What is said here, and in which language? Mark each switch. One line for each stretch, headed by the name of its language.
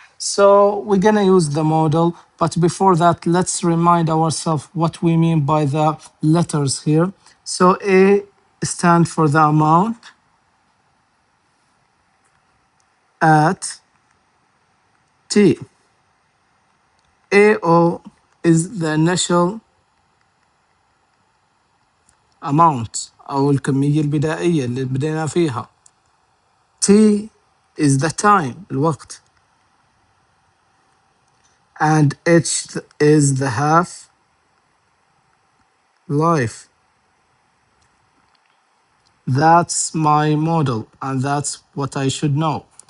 English: So we're going to use the model, but before that, let's remind ourselves what we mean by the letters here. So A stands for the amount at T. AO is the initial amount
Arabic: أو الكمية البدائية اللي بدينا فيها.
English: T is the time,
Arabic: الوقت.
English: And H is the half life. That's my model, and that's what I should know.